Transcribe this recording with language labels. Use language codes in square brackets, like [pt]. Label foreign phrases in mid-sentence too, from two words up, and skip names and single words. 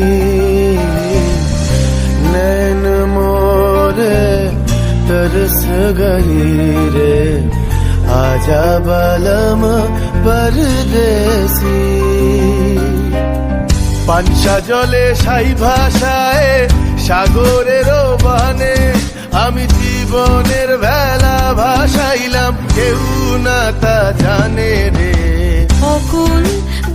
[hi] नैन मोरे तरस गई रे आजा बलम परदेसी। [bn] পাঞ্চা জলে সাই ভাষায় সাগরের বানে আমি জীবনের ভেলা ভাসাইলাম, কেউ না তা জানে রে। অকুল